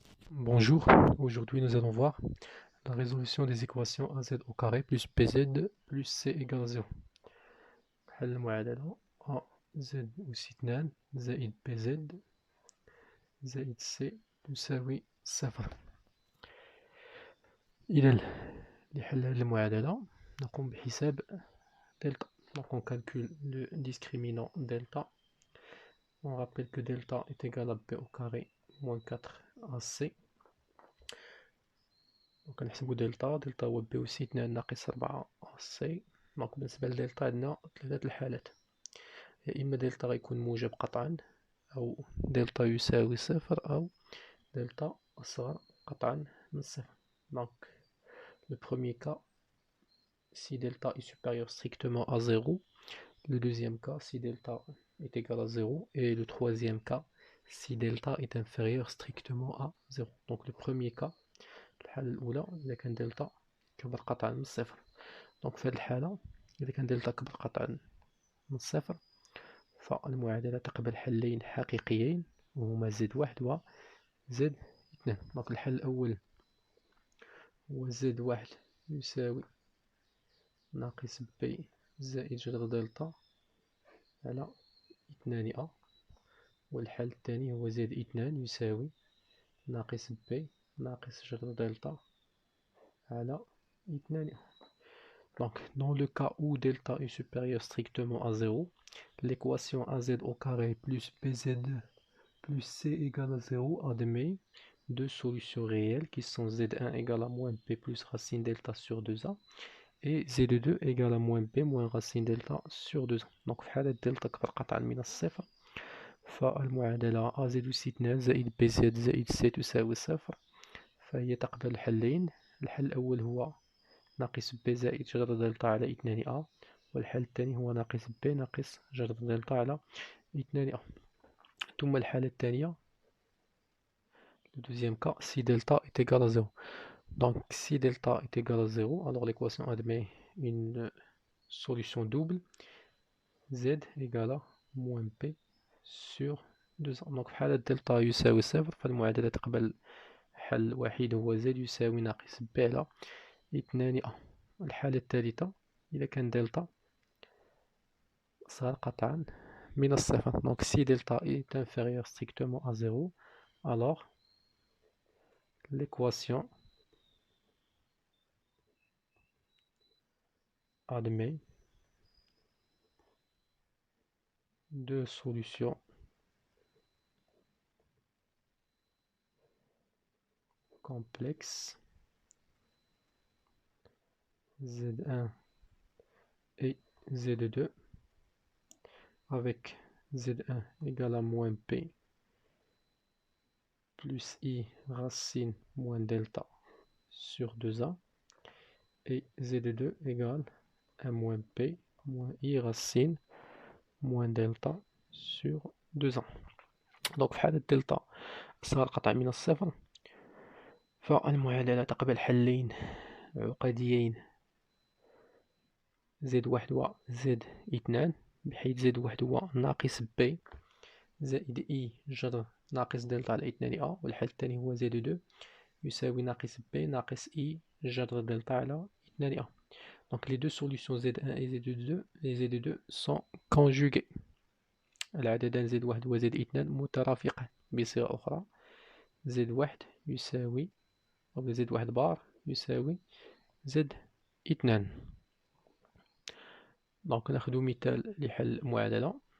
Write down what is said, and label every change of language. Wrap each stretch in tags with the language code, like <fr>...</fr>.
<fr>Bonjour, aujourd'hui nous allons voir la résolution des équations az au carré plus bz plus c égale 0.</fr> <ar>حل المعادلة az أس 2 زائد bz زائد c تساوي صفر. إذا لحل هذه المعادلة نقوم بحساب delta.</ar> <fr>Donc on calcule le discriminant delta. On rappelle que delta est égal à b au carré moins 4ac.</fr> <ar>دونك نحسبو دلتا هو بي أس 2 ناقص 4 سي. دونك بالنسبة لدلتا عندنا ثلاثة الحالات، يا إما دلتا غيكون موجب قطعا، أو دلتا يساوي صفر، أو دلتا أصغر قطعا من صفر.</ar> <fr>دونك le premier cas si delta est supérieur strictement à 0, le deuxième cas si delta est égal à 0, et le troisième cas si delta est inférieur strictement à 0. Donc le premier cas</fr> <ar>الحالة الأولى إذا كان دلتا كبر قطعا من الصفر. دونك في هذه الحالة إذا كان دلتا كبر قطعا من الصفر فالمعادلة تقبل حلين حقيقيين وهما زد واحد و زد اثنان. دونك الحل الأول هو زد واحد يساوي ناقص بي زائد جذر دلتا على اثنان أ، والحل الثاني هو زد اثنان يساوي ناقص بي ناقص جذر دلتا على 2.</ar> <fr>Donc, dans le cas où delta est supérieur strictement à 0, l'équation az au carré plus bz plus c égale à 0 admet deux solutions réelles qui sont z1 égale à moins b plus racine delta sur 2a et z2 égale à moins b moins racine delta sur 2a.</fr> <ar>Donc, في حالة delta كبر قطعا من الصفر فالمعادلة az أس 2 زائد bz زائد c تساوي صفر، فهي تقبل الحلين. الحل الأول هو ناقص ب زائد جذر دلتا على 2 أ، والحل الثاني هو ناقص ب ناقص جذر دلتا على 2 أ. ثم الحالة الثانية</ar> <fr>le deuxième cas si delta est égal à 0. Donc si delta est égal à 0, alors l'équation admet une solution double z égale à moins b sur 2a.</fr> <ar>Donc في حالة دلتا يساوي صفر فالمعادلة تقبل حل وحيد هو z يساوي ناقص ب على 2 أ. الحالة الثالثة إذا كان دلتا صار قطعا من الصفر.</ar> <fr>Donc si delta est inférieur strictement à 0, alors l'équation admet deux solutions complexes Z1 et Z2 avec Z1 égale à moins P plus I racine moins delta sur 2A et Z2 égale à moins P moins I racine moins delta sur 2A.</fr> <ar>Donc في حالة دلتا صار قطع من الصفر فالمعادلة تقبل حلين عقديين زد واحد و زد اثنان، بحيث زد واحد هو ناقص ب زائد اي جذر ناقص دلتا على 2 أ، والحل الثاني هو زد دو يساوي ناقص ب ناقص اي جذر دلتا على 2 أ.</ar> <fr>Donc les deux solutions Z1 et Z2 sont conjuguées.</fr> <ar>العددان زد واحد و زد اثنان مترافقان. بصيغة أخرى زد واحد يساوي أو زد واحد بار يساوي زد اثنان. دونك ناخذ مثال لحل معادلة.</ar>